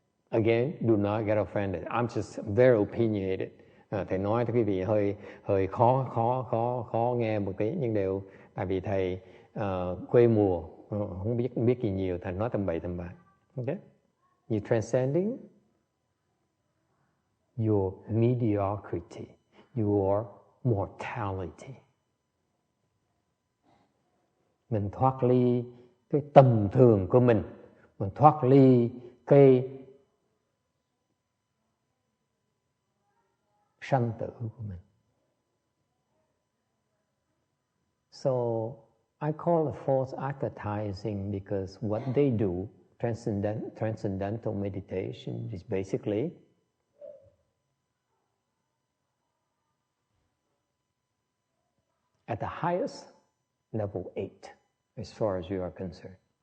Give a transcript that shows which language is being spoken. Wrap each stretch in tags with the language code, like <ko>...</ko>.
<en>Again, do not get offended. I'm just very opinionated.</en> <vi>Thầy nói cho quý vị hơi khó nghe một tí, nhưng đều tại vì thầy quê mùa, không biết gì nhiều, thầy nói tầm bậy tầm bạ.</vi> <en>Okay? You transcending your mediocrity, your mortality.</en> <vi>Mình thoát ly cái tầm thường của mình thoát ly cái sanh tử của mình.</vi> <en>So I call it false advertising because what they do, transcendental meditation, is basically at the highest level 8, as far as you are concerned.</en>